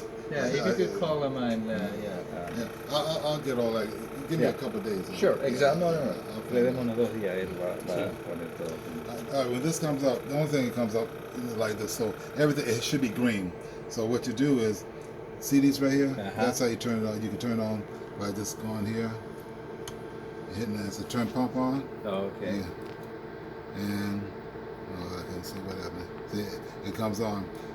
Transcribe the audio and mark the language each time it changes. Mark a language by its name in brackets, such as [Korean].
[English] Yeah, if you could call him and I'll get all that. Give me a couple of days. Sure, exactly. No. [Spanish] Le demos unos 2 días, él va a poner todo. [English] All right, when this comes up, the only thing that comes up is like this. So everything, it should be green. So what you do is, see these right here? That's how you turn it on. You can turn it on by just going here, hitting the turn pump on. Oh, okay. Yeah. And I can see what happened. See, it comes on.